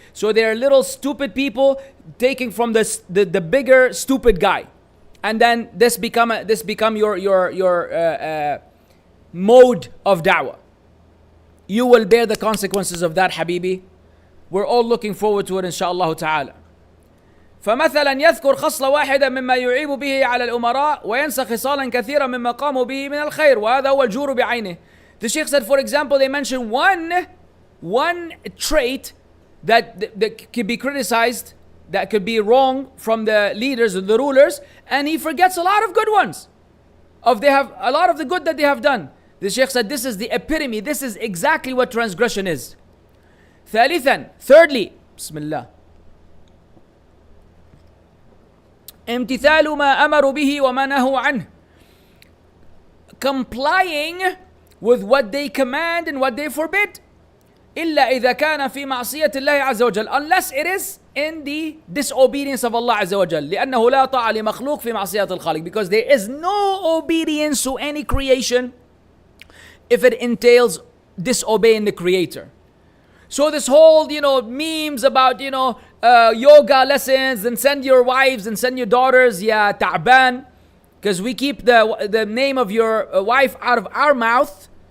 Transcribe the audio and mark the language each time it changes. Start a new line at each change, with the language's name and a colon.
English: So they're little stupid people taking from the bigger stupid guy. And then this become your mode of da'wah. You will bear the consequences of that, Habibi. We're all looking forward to it, inshallah ta'ala.
Arabic: فمثلا يذكر خصلة واحدة مما يعيب به على الأمراء وينسى خصالا كثيرا مما قاموا به من الخير وهذا هو الجور بعينه.
English: The Sheikh said, for example, they mention one trait that could be criticized, that could be wrong from the leaders or the rulers, and he forgets a lot of good ones. They have a lot of the good that they have done. The Shaykh said this is the epitome, this is exactly what transgression is. Thirdly, Bismillah.
Arabic: امتثال ما أمروا به وما نهوا عنه.
English: Complying with what they command and what they forbid.
Arabic: إلا إذا كان في معصية الله عز وجل,
English: unless it is in the disobedience of Allah
Arabic: عز وجل. لأنه لا طاعة لمخلوق في معصية الخالق,
English: because there is no obedience to any creation if it entails disobeying the Creator. So this whole, memes about, yoga lessons and send your wives and send your daughters, ya ta'ban, because we keep the name of your wife out of our mouth.